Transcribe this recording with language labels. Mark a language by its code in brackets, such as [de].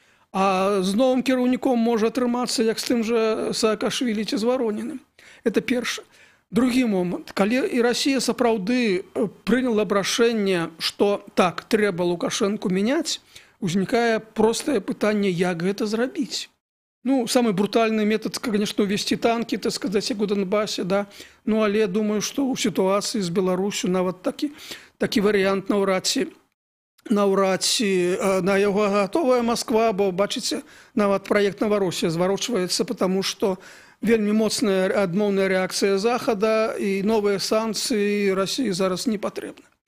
[be] А з новым кіраўніком можа атрымацца, як з тым жа Саакашвілі ці з Вороніным. Это першы. Другі момант. Калі і Расія сапраўды прыняла б рашэнне, што так, трэба Лукашенку мяняць, узнікае простае пытанне, як гэта зрабіць. [ru] Самый брутальны метод, конечно, увести танки, так сказать, [be] як у Донбасе, [ru] да. [be] Але думаю, што ў сітуацыі з Беларусю нават такі варыянт наўрад ці наўрад ці на яго гатовая Москва, бо бачыце, нават праект Новороссия зварочваецца, [ru] потому что [be] вельмі моцная адмоўная рэакцыя Захада і новыя санкцыі России зараз не патрэбны.